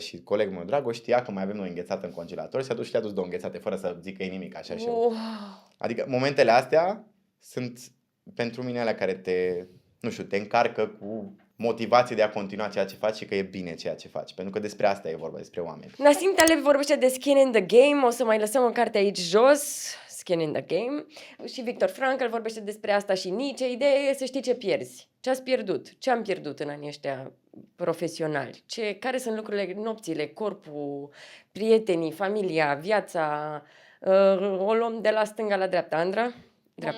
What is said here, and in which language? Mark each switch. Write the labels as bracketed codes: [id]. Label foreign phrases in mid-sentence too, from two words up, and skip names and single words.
[ro] Și colegul meu Dragoș știa că mai avem noi înghețată în congelator și s-a dus și le-a dus două înghețate fără să zică ei nimic așa și eu. Wow. Adică momentele astea sunt pentru mine alea care te încarcă cu motivație de a continua ceea ce faci și că e bine ceea ce faci. Pentru că despre asta e vorba, despre oameni. Nassim Taleb vorbește de [en] skin in the game, [ro] o să mai lăsăm o carte aici jos, [en] skin in the game. [ro] Și Viktor Frankl vorbește despre asta și Nietzsche. Ideea e să știi ce pierzi, ce ați pierdut, ce am pierdut în anii ăștia profesionali, care sunt lucrurile, nopțile, corpul, prietenii, familia, viața. O luăm de la stânga la dreapta. Andra? Dreapta